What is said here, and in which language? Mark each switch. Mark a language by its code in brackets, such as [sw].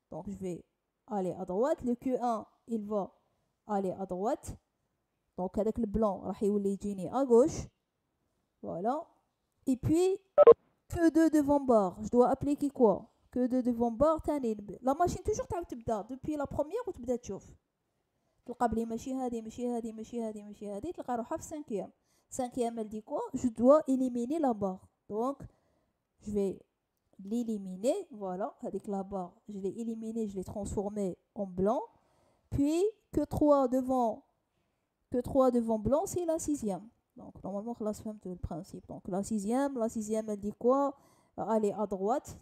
[fr] Donc, je vais aller à droite. Le Q1, il va aller à droite. Donc, avec le blanc, il va à gauche. Voilà. Et puis, que 2 devant barre. Je dois appliquer quoi? Que 2 devant barre. La machine, toujours, [ar] تبدا [fr] depuis la première ou [ar] تبدا تشوف. تلقى بلي ماشي هذه تلقى روحها في cinquième. [fr] Cinquième, elle dit quoi? Je dois éliminer la barre. Donc, je vais l'éliminer. Voilà, avec la barre, je l'ai éliminé, je l'ai transformé en blanc. Puis, que 3 devant blanc, c'est la sixième. Donc, normalement, là, c'est le principe. Donc, la sixième, elle dit quoi? Aller à droite.